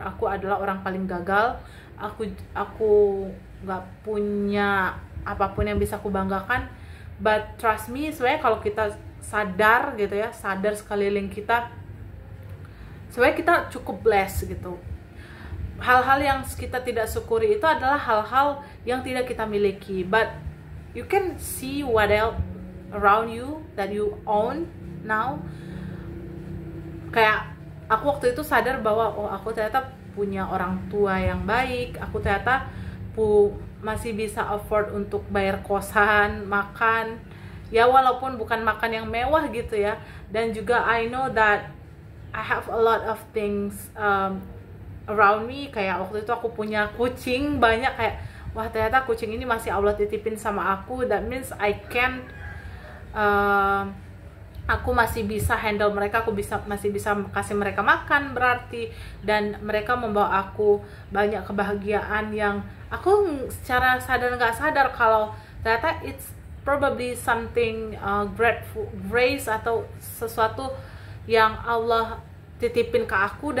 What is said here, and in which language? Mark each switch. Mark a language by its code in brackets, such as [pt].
[id] Aku adalah orang paling gagal. Aku nggak punya apapun yang bisa aku banggakan. [en] But trust me, [id] sebenarnya kalau kita sadar gitu ya, sadar sekeliling kita, sebenarnya kita cukup blessed gitu. Hal-hal yang kita tidak syukuri itu adalah hal-hal yang tidak kita miliki. [en] But you can see what else around you that you own now. [id] Kayak aku waktu itu sadar bahwa oh, aku ternyata punya orang tua yang baik, aku ternyata masih bisa afford untuk bayar kosan, makan, ya walaupun bukan makan yang mewah gitu ya. Dan juga [en] I know that I have a lot of things around me. [id] Kayak waktu itu aku punya kucing banyak, kayak wah ternyata kucing ini masih Allah titipin sama aku. [en] That means I can [id] aku masih bisa handle mereka, aku masih bisa kasih mereka makan berarti, dan mereka membawa aku banyak kebahagiaan yang aku secara sadar nggak sadar kalau ternyata [en] it's probably something grace [id] atau sesuatu yang Allah titipin ke aku.